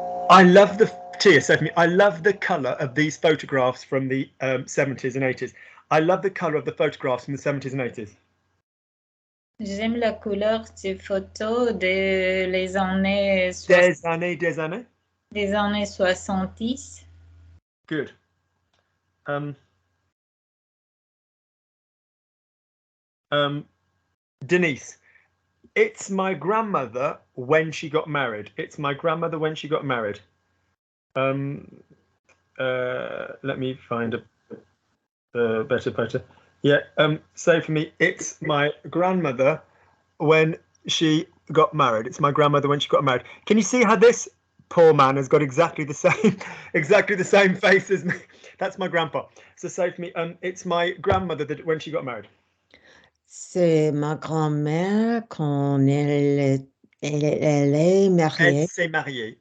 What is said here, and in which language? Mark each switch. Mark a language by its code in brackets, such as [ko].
[en] I love Tia said to me, I love the colour of these photographs from the 70s and 80s. I love the colour of the photographs from the 70s and 80s. [fr] J'aime la couleur des photos des années 60. Des années 70. [en] Good. Denise, it's my grandmother when she got married. It's my grandmother when she got married. Let me find a better photo. Yeah, say for me, it's my grandmother when she got married. It's my grandmother when she got married. Can you see how this poor man has got exactly the same face as me? That's my grandpa. So say for me, it's my grandmother when she got married. [fr] C'est ma grand-mère quand elle est mariée.